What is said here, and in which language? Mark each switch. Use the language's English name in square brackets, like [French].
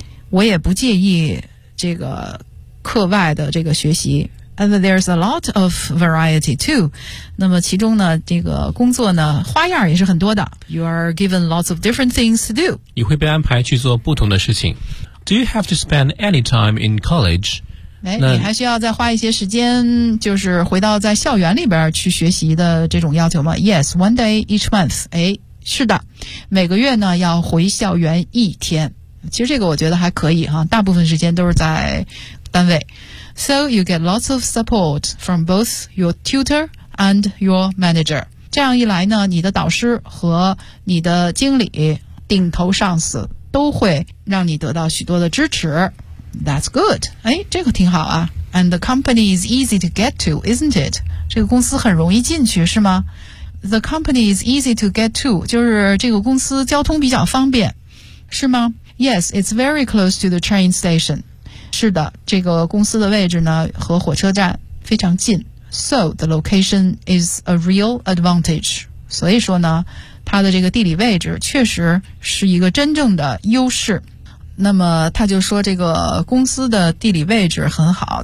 [Chinese] 我也不介意这个课外的这个学习。 [English] And there's a lot of variety too. [Chinese] 那么其中呢，这个工作呢，花样也是很多的。 [English] You are given lots of different things to do. [Chinese] 你会被安排去做不同的事情。 [English] Do you have to spend any time in college? [Chinese] 你还需要再花一些时间，就是回到在校园里边去学习的这种要求吗 ？ [English] Yes, one day each month. [Chinese] 是的，每个月呢要回校园一天。其实这个我觉得还可以哈，大部分时间都是在单位。 [English] So you get lots of support from both your tutor and your manager. [Chinese] 这样一来呢，你的导师和你的经理、顶头上司都会让你得到许多的支持。 [English] That's good. [Chinese] 哎，这个挺好啊。 [English] And the company is easy to get to, isn't it? [Chinese] 这个公司很容易进去，是吗？ [English] The company is easy to get to, [Chinese] 就是这个公司交通比较方便，是吗？ [English] Yes, it's very close to the train station. [Chinese] 是的，这个公司的位置呢，和火车站非常近。 [English] So, the location is a real advantage. [Chinese] 所以说呢，它的这个地理位置确实是一个真正的优势。那么他就说这个公司的地理位置很好。